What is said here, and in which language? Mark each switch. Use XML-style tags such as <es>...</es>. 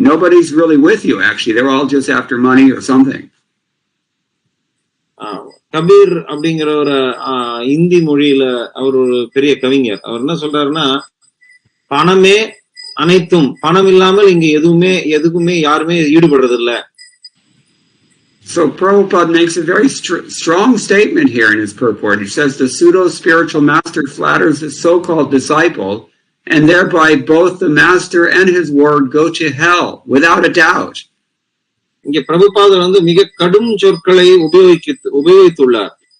<en>Nobody's really with you, actually. They're all just after money or something.</en> <ta>Kabir அப்படிங்கிற ஒரு இந்தி மொழியில அவர் ஒரு பெரிய கவிஞர். அவர் என்ன சொல்றாருன்னா, பணமே அனைத்தும், பணம் இல்லாமல் இங்க எதுக்குமே யாருமே ஈடுபடுறது இல்ல.</ta> <en>So Prabhupada makes a very strong statement here in his purport. He says the pseudo-spiritual master flatters his so-called disciple, and thereby both the master and his word go to hell, without a doubt.</en> <ta>இங்க பிரபுபாதர் மிக கடும் சொற்களை உபயோகித்துள்ளார்.</ta>